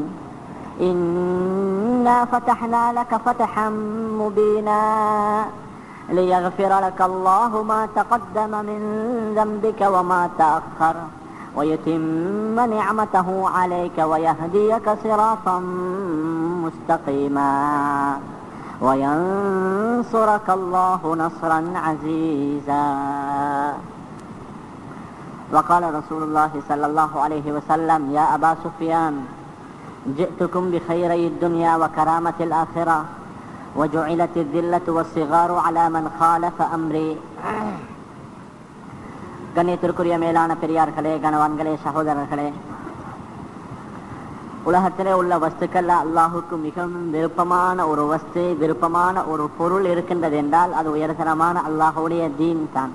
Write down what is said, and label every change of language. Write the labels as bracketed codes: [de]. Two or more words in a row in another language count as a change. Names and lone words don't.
[ar] إنا فتحنا لك فتحا مبينا ليغفر لك الله ما تقدم من ذنبك وما تأخر ويتم نعمته عليك ويهديك صراطا مستقيما وينصرك الله نصرا عزيزا. وقال رسول الله صلى الله عليه وسلم يا أبا سفيان جئتكم بخيري الدنيا وكرامة الآخرة وجعلت الذلة والصغار على من خالف أمري. [ta] கண்ணியத்திற்குரிய மேலான பெரியார்களே, கணவான்களே, சகோதரர்களே, உலகத்திலே உள்ள வஸ்துக்கள் அல்லாஹுக்கு மிகவும் விருப்பமான ஒரு வஸ்து, விருப்பமான ஒரு பொருள் இருக்கின்றது என்றால் அது உயர்தரமான அல்லாஹுடைய தீன் தான்.